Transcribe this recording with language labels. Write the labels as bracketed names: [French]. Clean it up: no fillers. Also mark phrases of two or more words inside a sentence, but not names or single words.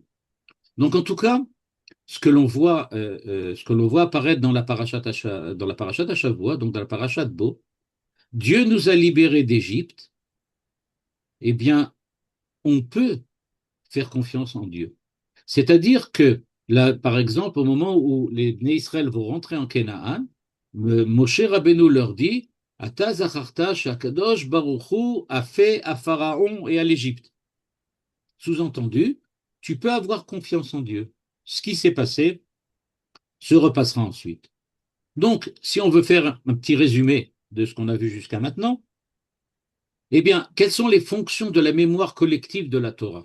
[French] Donc, en tout cas, ce que l'on voit apparaître dans dans la [Hebrew] פרשת השבוע, [French] donc dans la parashat Bo, Dieu nous a libérés d'Égypte, eh bien, on peut faire confiance en Dieu. C'est-à-dire que, là, par exemple, au moment où les Bnei Israël vont rentrer en Canaan, Moshe Rabbeinu leur dit, [Hebrew] אתה זכרת שהקדוש ברוך הוא [French] a fait à Pharaon et à l'Égypte. Sous-entendu, tu peux avoir confiance en Dieu. Ce qui s'est passé se repassera ensuite. Donc, si on veut faire un petit résumé de ce qu'on a vu jusqu'à maintenant, eh bien, quelles sont les fonctions de la mémoire collective de la Torah?